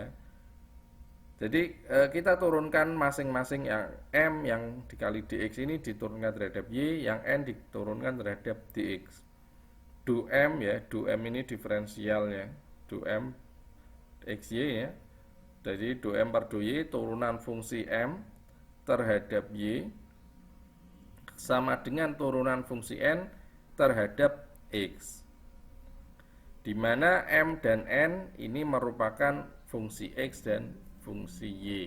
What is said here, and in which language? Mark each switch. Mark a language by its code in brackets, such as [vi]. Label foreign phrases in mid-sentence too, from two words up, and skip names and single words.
[id] Jadi kita turunkan masing-masing, yang M yang dikali dx ini diturunkan terhadap Y, yang N diturunkan terhadap dx. Du M, ya, du M ini diferensialnya, du M XY, ya. Jadi du M per du Y turunan fungsi M terhadap Y sama dengan turunan fungsi N terhadap X. di mana M dan N ini merupakan fungsi X dan fungsi Y.